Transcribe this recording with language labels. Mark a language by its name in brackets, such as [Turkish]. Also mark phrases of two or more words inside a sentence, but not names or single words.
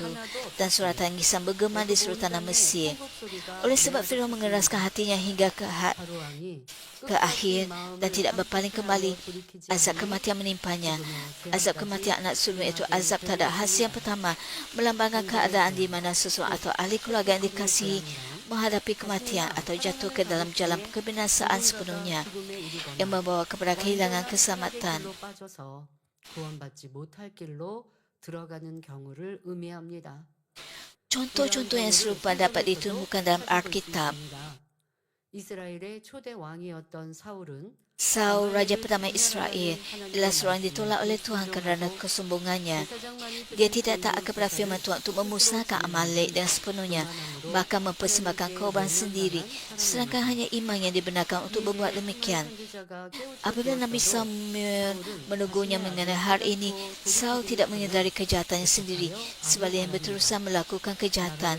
[Malay] Dan suara tangisan bergema di seluruh tanah Mesir. Oleh sebab Firaun mengeraskan hatinya hingga ke akhir dan tidak berpaling kembali, azab kematian menimpanya. Azab kematian anak sulung itu azab terhadap hasil yang pertama, melambangkan keadaan di mana seseorang atau ahli keluarga yang dikasihi menghadapi kematian atau jatuh ke dalam jalan kebinasaan sepenuhnya yang membawa kepada kehilangan keselamatan. [Korean] 구원받지 못할 길로 들어가는 경우를 의미합니다. [Malay] Contoh-contoh yang serupa dapat ditemukan dalam Alkitab. [Korean] 이스라엘의 초대 왕이었던 사울은 [Malay] Saul, raja pertama Israel, adalah seorang yang ditolak oleh Tuhan kerana kesombongannya. Dia tidak taat kepada firman Tuhan untuk memusnahkan Amalek dengan sepenuhnya, bahkan mempersembahkan korban sendiri, sedangkan hanya iman yang dibenarkan untuk berbuat demikian. Apabila Nabi Samuel menegurnya mengenai hal ini, Saul tidak menyedari kejahatannya sendiri, sebaliknya berterusan melakukan kejahatan.